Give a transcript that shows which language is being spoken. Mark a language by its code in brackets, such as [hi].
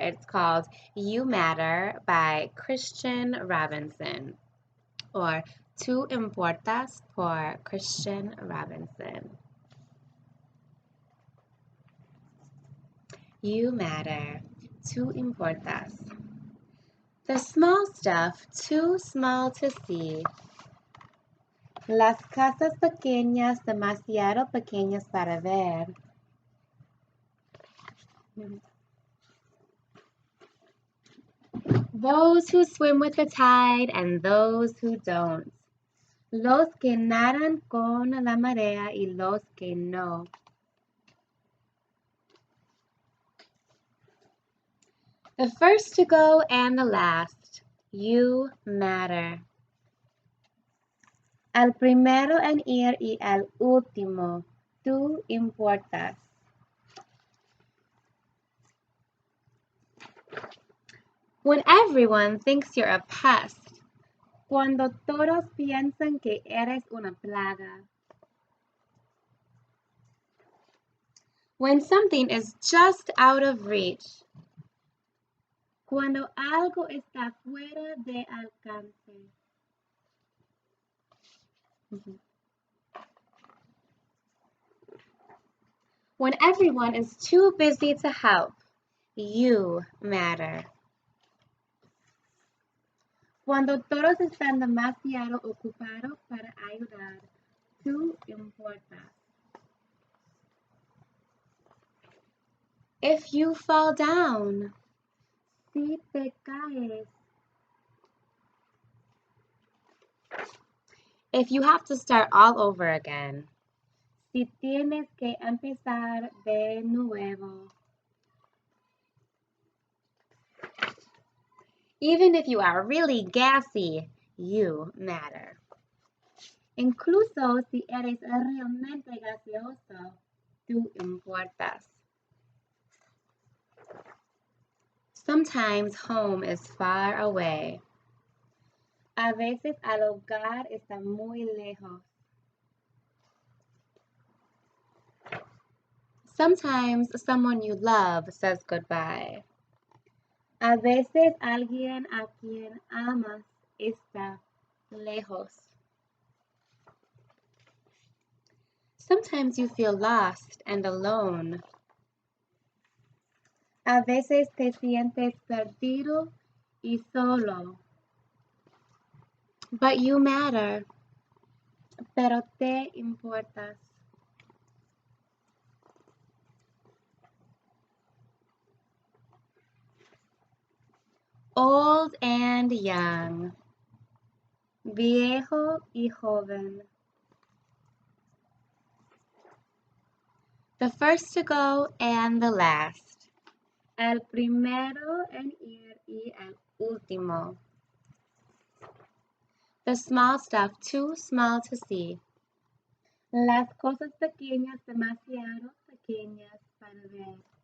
[en] It's called You Matter by Christian Robinson, or Tú Importas por Christian Robinson. You matter. [es] Tú importas. [en] The small stuff, too small to see. [es] Las casas pequeñas, demasiado pequeñas para ver. [en] Those who swim with the tide and those who don't. [es] Los que nadan con la marea y los que no. [en] The first to go and the last. You matter. [es] Al primero en ir y al último. Tú importas. [en] When everyone thinks you're a pest. [es] Cuando todos piensan que eres una plaga. [en] When something is just out of reach. [es] Cuando algo está fuera de alcance. [en] When everyone is too busy to help, you matter. [es] Cuando todos están demasiado ocupados para ayudar, tú importas. [en] If you fall down, [es] si te caes. [en] If you have to start all over again, [es] si tienes que empezar de nuevo. [en] Even if you are really gassy, you matter. [es] Incluso si eres realmente gaseoso, tú importas. [en] Sometimes home is far away. [es] A veces el hogar está muy lejos. [en] Sometimes someone you love says goodbye. [es] A veces alguien a quien amas está lejos. [en] Sometimes you feel lost and alone. [es] A veces te sientes perdido y solo. [en] But you matter, [es] pero te importas. [en] Old and young, [es] viejo y joven. [en] The first to go and the last. [es] El primero en ir y el último. [en] The small stuff too small to see. [es] Las cosas pequeñas demasiado pequeñas para ver.